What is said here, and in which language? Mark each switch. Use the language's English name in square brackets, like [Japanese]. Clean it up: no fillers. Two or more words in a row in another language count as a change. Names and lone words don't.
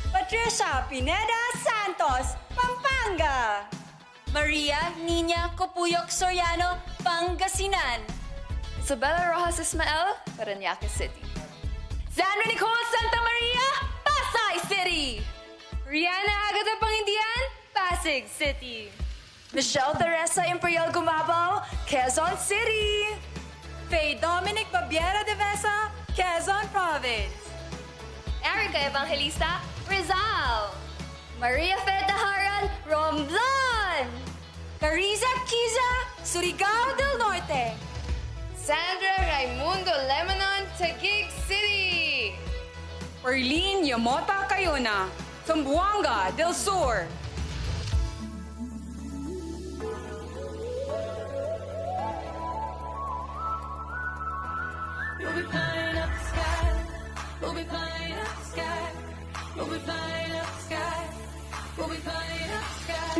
[English] Trisha Pineda Santos, Pampanga. Maria Nina Copuyok Soriano, Pangasinan. Isabella Rojas Ismael, Parañaque City. Sandra Nicole Santa Maria, Pasay City. Rihanna Agata Pangindian, Pasig City. Michelle Teresa Imperial Gumabao, Quezon City. Faye Dominic Babiera de Vesa, Quezon Province. Erica Evangelista, Rizal. Maria Fetaharan, Romblon. Cariza Kiza, Surigao del Norte. Sandra Raimundo Lebanon, Taguig City. Perlin Yamota Cayona, Zamboanga del Sur. We'll be flying up the sky. We'll be flying up the sky. We'll be flying up the sky. We'll be flying up the sky.